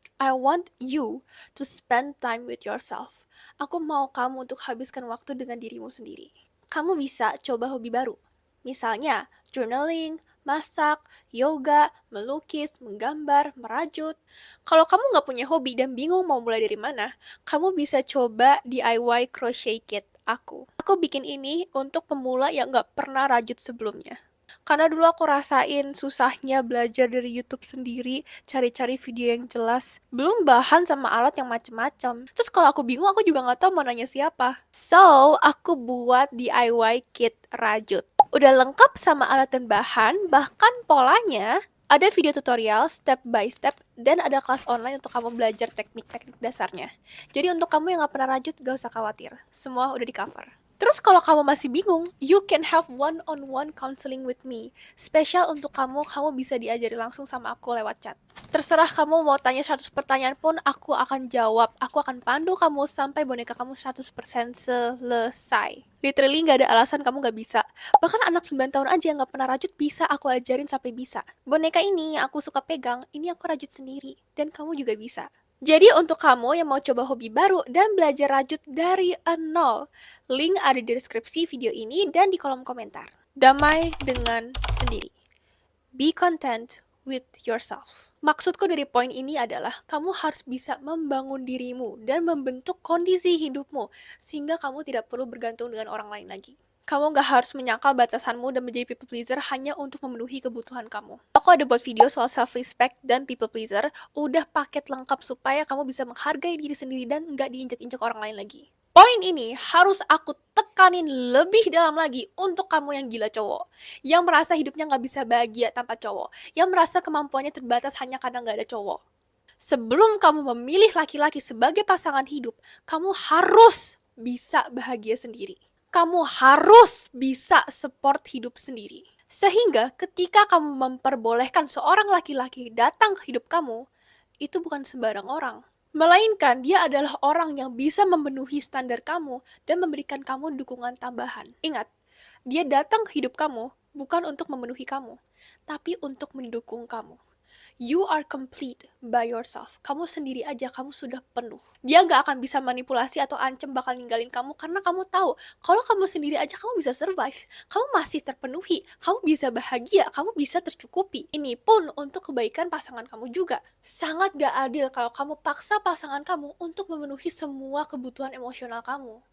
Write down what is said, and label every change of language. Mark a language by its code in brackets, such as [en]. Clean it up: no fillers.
[en] I want you to spend time with yourself. [id] Aku mau kamu untuk habiskan waktu dengan dirimu sendiri. Kamu bisa coba hobi baru. Misalnya, journaling, masak, yoga, melukis, menggambar, merajut. Kalau kamu nggak punya hobi dan bingung mau mulai dari mana, kamu bisa coba DIY crochet kit aku. Aku bikin ini untuk pemula yang nggak pernah rajut sebelumnya. Karena dulu aku rasain susahnya belajar dari YouTube sendiri, cari-cari video yang jelas, belum bahan sama alat yang macem-macem. Terus kalau aku bingung, aku juga nggak tahu mau nanya siapa. So, aku buat DIY kit rajut. Udah lengkap sama alat dan bahan, bahkan polanya, ada video tutorial step by step, dan ada kelas online untuk kamu belajar teknik-teknik dasarnya. Jadi untuk kamu yang nggak pernah rajut, gak usah khawatir. Semua udah di cover. Terus kalau kamu masih bingung, [en] you can have one-on-one counseling with me. [id] Spesial untuk kamu, kamu bisa diajari langsung sama aku lewat chat. Terserah kamu mau tanya 100 pertanyaan pun, aku akan jawab. Aku akan pandu kamu sampai boneka kamu 100% selesai. Literally gak ada alasan kamu gak bisa. Bahkan anak 9 tahun aja yang gak pernah rajut bisa aku ajarin sampai bisa. Boneka ini aku suka pegang, ini aku rajut sendiri. Dan kamu juga bisa. Jadi untuk kamu yang mau coba hobi baru dan belajar rajut dari nol, link ada di deskripsi video ini dan di kolom komentar. Damai dengan sendiri. [en] Be content with yourself. [id] Maksudku dari poin ini adalah kamu harus bisa membangun dirimu dan membentuk kondisi hidupmu sehingga kamu tidak perlu bergantung dengan orang lain lagi. Kamu gak harus menyangkal batasanmu dan menjadi people pleaser hanya untuk memenuhi kebutuhan kamu. Aku ada buat video soal self-respect dan people pleaser, udah paket lengkap supaya kamu bisa menghargai diri sendiri dan gak diinjak-injak orang lain lagi. Poin ini harus aku tekanin lebih dalam lagi untuk kamu yang gila cowok, yang merasa hidupnya gak bisa bahagia tanpa cowok, yang merasa kemampuannya terbatas hanya karena gak ada cowok. Sebelum kamu memilih laki-laki sebagai pasangan hidup, kamu harus bisa bahagia sendiri. Kamu harus bisa support hidup sendiri. Sehingga ketika kamu memperbolehkan seorang laki-laki datang ke hidup kamu, itu bukan sembarang orang. Melainkan dia adalah orang yang bisa memenuhi standar kamu dan memberikan kamu dukungan tambahan. Ingat, dia datang ke hidup kamu bukan untuk memenuhi kamu, tapi untuk mendukung kamu. [en] You are complete by yourself. [id] Kamu sendiri aja, kamu sudah penuh. Dia gak akan bisa manipulasi atau ancam bakal ninggalin kamu karena kamu tahu kalau kamu sendiri aja kamu bisa survive. Kamu masih terpenuhi, kamu bisa bahagia, kamu bisa tercukupi. Ini pun untuk kebaikan pasangan kamu juga. Sangat gak adil kalau kamu paksa pasangan kamu untuk memenuhi semua kebutuhan emosional kamu.